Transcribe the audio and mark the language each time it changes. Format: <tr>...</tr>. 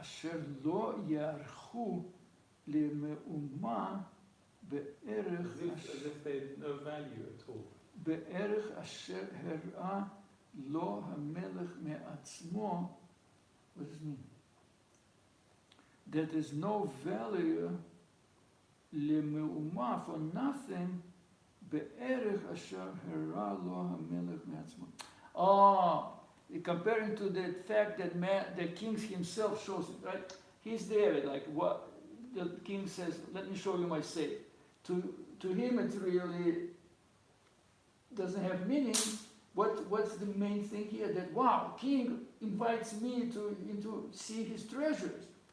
<he>אשר לא יערכו למאומה בערך</he> <en>as if they had no value at all.</en> <he>בערך אשר הראה לו המלך מעצמו.</he> <en>What does it mean? That there's no value</en> <he>למאומה</he> <en>for nothing</en> <he>בערך אשר הראה לו המלך מעצמו.</he> <en>Oh, comparing to the fact that the king himself shows it, right? He's there, like what the king says, let me show you my safe. To him it really doesn't have meaning. What's the main thing here? That wow, king invites me to see his treasures.</en>